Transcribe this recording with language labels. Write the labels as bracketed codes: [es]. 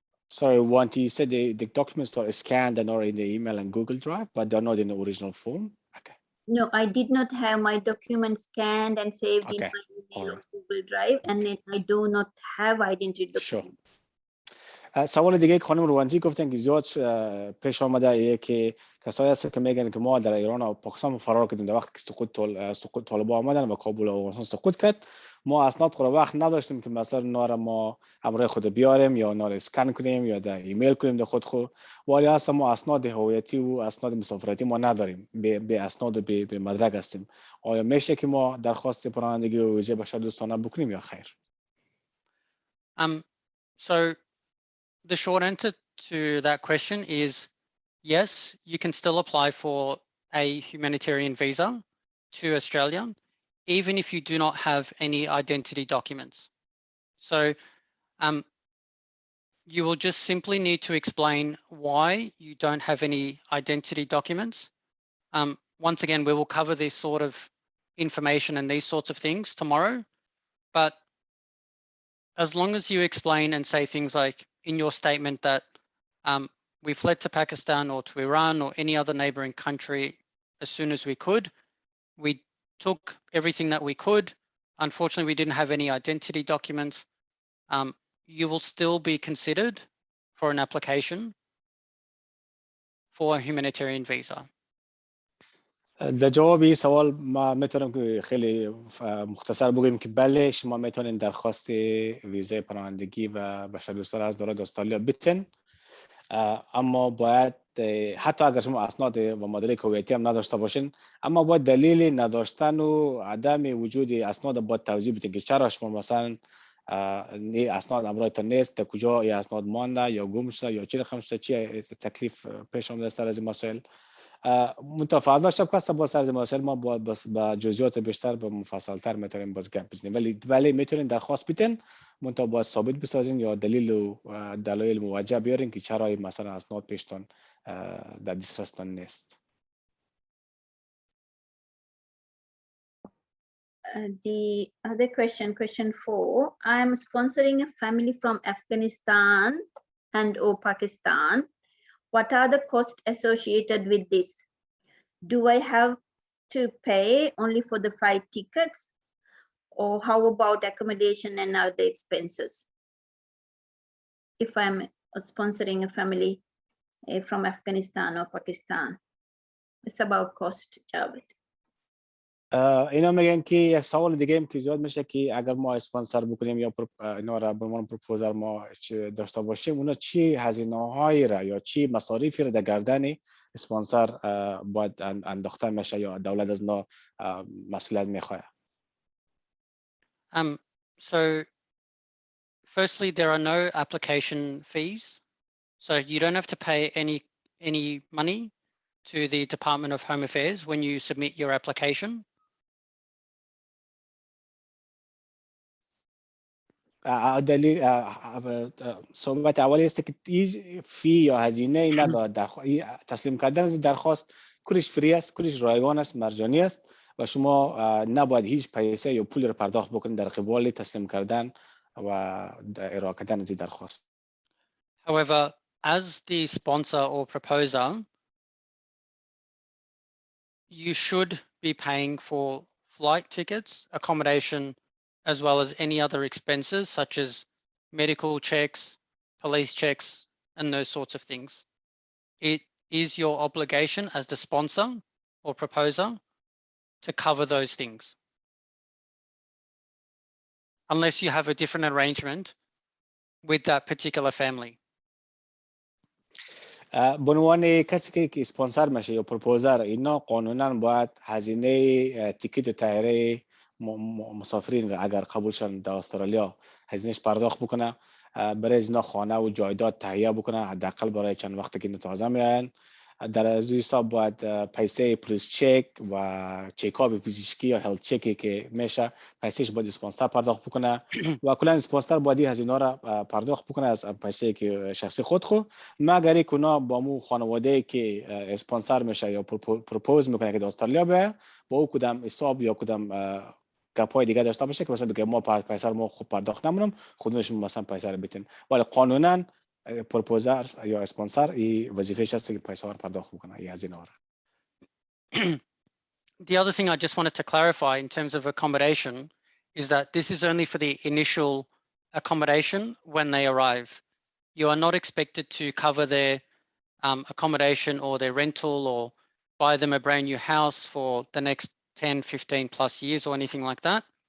[en] Sorry, Wanti, you said the documents are scanned and are in the email and Google Drive, but they're not in the original form? Okay. No, I did not have my documents scanned and saved in my email or Google Drive, and then I do not have identity documents. Sure. [fa] سوال دیگه خانم روانجی گفتن که زیاد پیش آمده ایه که کسایی هست که میگن که ما در ایران و پاکستان فرار کردیم در وقت که سقوط طالبان آمدن و کابل و افغانستان سقوط کرد، ما اسناد خود وقت نداشتیم که مثلا اونا ما همراه خود بیاریم یا اونا رو اسکن کنیم یا در ایمیل کنیم در خود ولی اصلا ما اسناد هویتی و اسناد مسافرتی ما نداریم، به اسناد و به مدرک هستیم. آیا میشه که ما درخواست پناهندگی و ویزه بشر دوستانه بکنیم یا خیر؟ [en] So the short answer to that question is yes, you can still apply for a humanitarian visa to Australia, even if you do not have any identity documents. So you will just simply need to explain why you don't have any identity documents. Once again, we will cover this sort of information and these sorts of things tomorrow, but as long as you explain and say things like in your statement that we fled to Pakistan or to Iran or any other neighboring country as soon as we could, we took everything that we could. Unfortunately, we didn't have any identity documents. You will still be considered for an application for a humanitarian visa. [fa] در جواب این سوال ما میتونم که خیلی مختصر بگیم که بله شما میتونین درخواست ویزای پناهندگی و بشردوستان از دولت استرالیا بتین، اما باید حتی اگر شما اسناد و مدرک هویتی هم نداشته باشین، اما باید دلیل نداشتن و عدم وجود اسناد باید توضیح بدین که چرا شما مثلا این اسناد امرایتان نیست، در کجا این اسناد مانده یا گم شده یا چی رقم شده، چی تکلیف پیش آمده است از این مسائل. فردا شب که باز طرز مسائل ما با جزئیات بیشتر و مفصل‌تر میتونیم باز گپ بزنیم، ولی بله میتونین درخواست بدین، منتها باید ثابت بسازین یا دلیل و دلایل موجه بیارین که چرا مثلا اسناد پیشتون در دسترستان نیست. [en] The other question 4, I am sponsoring a family from Afghanistan and/or Pakistan. What are the costs associated with this? Do I have to pay only for the flight tickets, or how about accommodation and other expenses? If I'm sponsoring a family from Afghanistan or Pakistan, it's about cost, Javed. [fa] اینا میگن که یک سوال دیگه هم که زیاد میشه که اگر ما اسپانسر بکنیم یا اینا را به عنوان پروپوزر ما داشته باشیم، اونا چی هزینه‌هایی را یا چی مصارفی را در گردن اسپانسر باید انداخته میشه یا دولت از ما مسئولیت میخواد؟ [en] So firstly, there are no application fees, so you don't have to pay any money to the Department of Home Affairs when you submit your application. [fa] دلیل صحبت اولی است که فی یا هزینه ندارد. تسلیم کردن از درخواست کلش فری است، کلش رایگان است، مجانی است و شما نباید هیچ پیسه یا پول را پرداخت بکنید در قبال تسلیم کردن و ارائه کردن از درخواست. [en] However, as the sponsor or proposer, you should be paying for flight tickets, accommodation, as well as any other expenses such as medical checks, police checks, and those sorts of things. It is your obligation as the sponsor or proposer to cover those things, unless you have a different arrangement with that particular family. [fa] به عنوان کسی که اسپانسر میشه یا پروپوزر، اینا قانونا باید هزینه تیکت طیاره مسافرین اگر قبول شدن در استرالیا هزینهش پرداخت بکنه، برای اینا خانه و جایداد تهیه بکنه حداقل برای چند وقتی که تازه میاین. در از حساب باید پیسه پلیس چک و چکاپ پزشکی یا هلت چکی که میشه پیسهش باید اسپانسر پرداخت بکنه و کلا اسپانسر باید هزینه را پرداخت بکنه از پیسه که شخصی خود مگر اینکه اونا با مو خانواده که اسپانسر میشه یا پروپوز میکنه که در استرالیا بیاد با او کدام حساب یا کدام گپای دیگه داشته باشه که مثلا بگه ما پیسه ما خوب پرداخت نمونم خودشون مثلا پیسه رو بتین، ولی قانونا پروپوزر یا اسپانسر این وظیفه‌اش است که پیسه رو پرداخت بکنه این هزینه ها. [en] The other thing I just wanted to clarify in terms of accommodation is that this is only for the initial accommodation when they arrive. You are not expected to cover their accommodation or their rental or buy them a brand new house for the next 10, 15 plus years or anything like that.